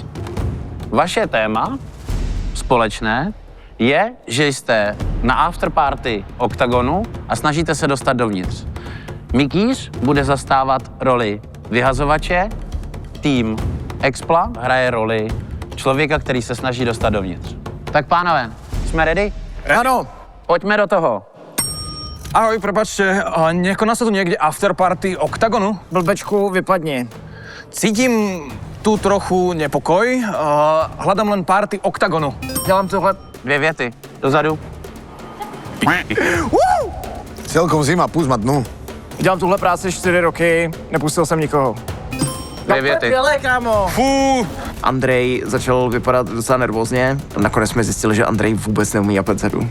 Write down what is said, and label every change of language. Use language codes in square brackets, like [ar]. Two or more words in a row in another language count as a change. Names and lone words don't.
[cs] Vaše téma společné je, že jste na afterparty Oktagonu a snažíte se dostat dovnitř. Mikýř bude zastávat roli vyhazovače, tým Expla hraje roli člověka, který se snaží dostat dovnitř. Tak pánové, jsme ready? Ano. Pojďme do toho. [sk] Ahoj, prepáčte, nekoná sa tu niekde afterparty Oktagonu? [cs] Blbečku, vypadni. [sk] Cítim tu trochu nepokoj, hľadám len party Oktagonu. [cs] Dělám tohle. 2 věty. Dozadu. [sk] Celkom zima, pust ma dnu. [cs] Dělám tuhle práci 4 roky, nepustil jsem nikoho. 2 věty. Kámo. Fú. Andrej začal vypadat docela nervózně. Nakonec jsme zjistili, že Andrej vůbec neumí abecedu.